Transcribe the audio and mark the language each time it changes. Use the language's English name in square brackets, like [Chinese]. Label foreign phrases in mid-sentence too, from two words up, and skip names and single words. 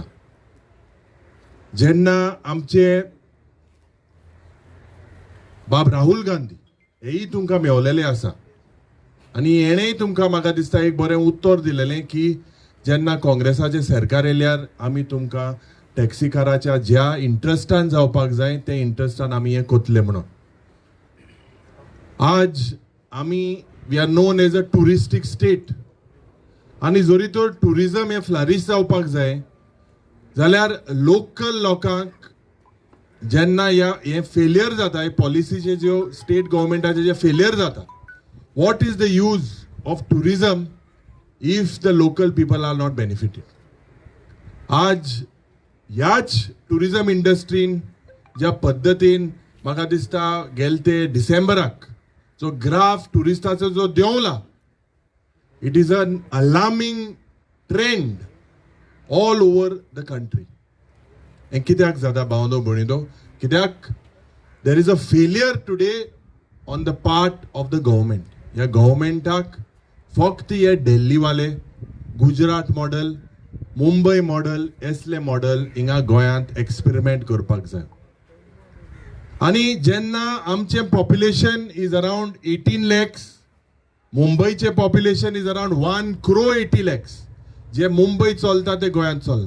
[Konkani] जेन्ना आमचे बाब राहुल गांधी हेय तुमकां मेवलेले आसा, आनी हेणेय तुमकां म्हाका दिसता एक बरें उत्तर दिलेलें की जेन्ना काँग्रेसाचें सरकार येयल्यार आमी तुमकां टॅक्सी काराच्या ज्या इंट्रस्टान जावपाक जाय ते इंट्रस्टान आमी हें कोतले म्हणून. आज आमी [English] we are known as a touristic state, [Konkani] आनी जरी तर टुरिजम हें फ्लरिश जावपाक जाय जाल्यार लोकल लोकांक जेन्ना हे फेलियर जाता, हे पॉलिसीचे ज्यो स्टेट गव्हर्मेंटाचे जे फेलियर जाता, [English] What is the use of tourism if the local people are not benefited. [Konkani] आज ह्याच टुरिजम इंडस्ट्रीन ज्या पद्दतीन म्हाका दिसता गेले ते डिसेंबराक जो ग्राफ टुरिस्टाचो जो देंवला, [English] it is an alarming trend all over the country. And [Konkani] कित्याक जाता भावनो भणिदो, कित्याक [English] there is a failure today on the part of the government. [Konkani] ह्या गव्हर्मेंटाक फक्त हे दिल्ली वाले गुजरात मॉडेल, मुंबई मॉडेल असले मॉडेल हिंगा गोंयांत एक्सपेरिमेंट करपाक जाय. आनी जेन्ना आमचे [English] population is around 18 lakhs, [Konkani] मुंबईचे [English] population is around 1,80,00,000, [Konkani] जे मुंबई चलता ते गोंयांत चलना.